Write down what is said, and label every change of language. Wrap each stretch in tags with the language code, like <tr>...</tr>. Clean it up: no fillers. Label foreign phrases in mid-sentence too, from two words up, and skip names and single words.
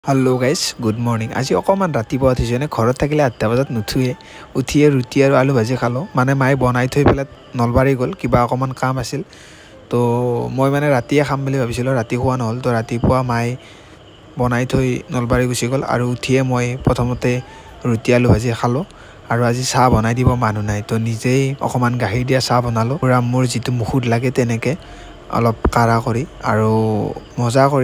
<en>hello guys good morning</en> <as>আজ অকমান ৰাতিপুৱা উঠিছোঁ एने घৰত থাকিলে 8টা বজাত নুঠুৱে উঠিয়ে ৰুটি আৰু আলু ভাজি খালো মানে মায়ে বনাই থৈ পেলাই নলবাৰী গল কিবা অকমান কাম আছিল তো মই মানে ৰাতিয়ে খাম বুলি ভাবিছিলোঁ ৰাতি খোৱা নহল তো ৰাতিপুৱা মায়ে বনাই থৈ নলবাৰী গুচি গল আৰু উঠিয়ে মই প্ৰথমতে ৰুটি আলু ভাজি খালো আৰু আজি চাহ বনাই দিব মানুহ নাই তো নিজেই অকমান গাখীৰ দিয়া চাহ বনালো পুৰা মোৰ যিটো মুখত লাগে তেনেকে অলপ কাৰা কৰি আৰু মজা কৰি</as>